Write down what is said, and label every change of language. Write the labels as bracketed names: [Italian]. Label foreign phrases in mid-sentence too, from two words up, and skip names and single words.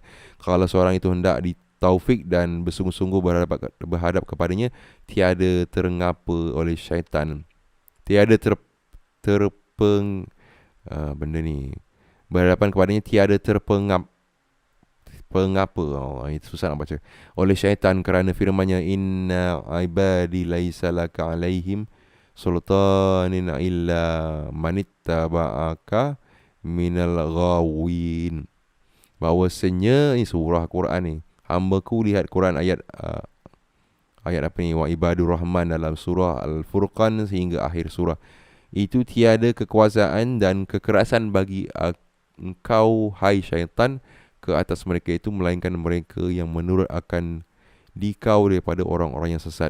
[Malay] Kalau seorang itu hendak ditaufik dan bersungguh-sungguh berhadap kepadanya, tiada terengapa oleh syaitan, tiada benda ni berhadapan kepadanya, tiada itu susah nak baca, oleh syaitan, kerana firman-Nya, [Arabic] إن عبادي ليس لك عليهم سلطان إلا من اتبعك من الغاوين. [Malay] Bahawasanya ini surah Quran ni, hamba-Ku, lihat Quran ayat apa ni, [Arabic] وعباد الرحمن [Malay] dalam surah Al-Furqan sehingga akhir surah. Itu tiada kekuasaan dan kekerasan bagi engkau, hai syaitan, ke atas mereka itu, melainkan mereka yang menurut akan dikau daripada orang-orang yang sesat.